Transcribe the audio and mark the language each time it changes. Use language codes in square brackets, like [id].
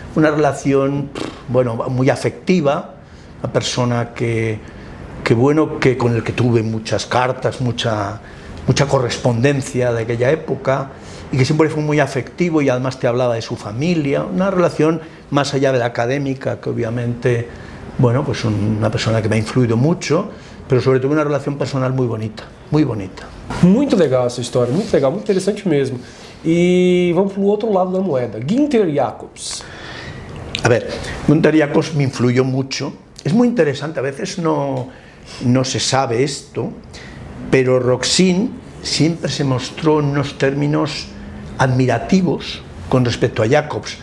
[es] Una relación, bueno, muy afectiva, una persona que con el que tuve muchas cartas, mucha correspondencia de aquella época, y que siempre fue muy afectivo, y además te hablaba de su familia, una relación más allá de la académica, que obviamente, bueno, pues una persona que me ha influido mucho, pero sobre todo una relación personal muy bonita, muy bonita. [pt] Muito legal essa história, muito legal, muito interessante mesmo. E vamos para o outro lado da moeda, Günther Jacobs. [es] A ver, Günther Jacobs me influyó mucho. Es muy interesante, a veces no se sabe esto, pero Roxin siempre se mostró en unos términos admirativos con respecto a Jacobs.